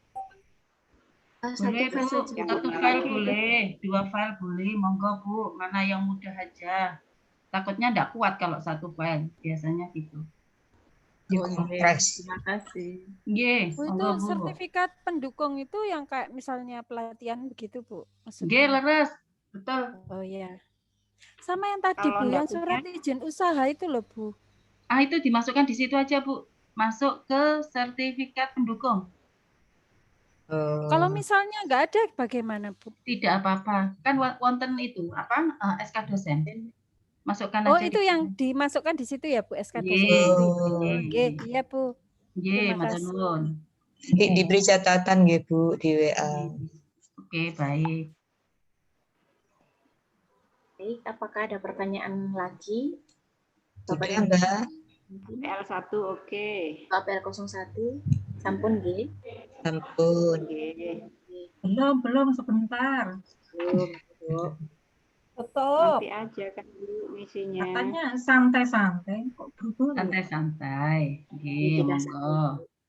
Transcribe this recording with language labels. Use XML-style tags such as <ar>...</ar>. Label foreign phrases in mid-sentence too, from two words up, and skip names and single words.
<id>Boleh Bu, 1 file boleh, 2 file boleh, monggo Bu, mana yang mudah aja. Takutnya enggak kuat kalau 1 file, biasanya gitu. Terima kasih. Bu, itu sertifikat pendukung itu yang kayak misalnya pelatihan begitu Bu?</id> <jv>Nggih, leres,</jv> <id>betul. Oh iya. Sama yang tadi Bu, yang surat izin usaha itu loh Bu. Itu dimasukkan di situ aja Bu, masuk ke sertifikat pendukung. Kalau misalnya nggak ada bagaimana Bu? Tidak apa-apa, kan wonten itu SK dosen. Masukkan Oh aja. itu yang dimasukkan di situ ya Bu, SK dosen. Iya Bu. Terima kasih. Diberi catatan nggih Bu di WA. Oke, baik. Baik, apakah ada pertanyaan lagi? Sudah Mbak. APL 1 oke.</id> <jv>APL 01 sampun nggih. Sampun.</jv> <id>Belum sebentar. Belum. Stop. Nanti aja kan dulu misinya. Katanya santai-santai kok buru-buru. Santai-santai.</id> <jv>Nggih, monggo.</jv>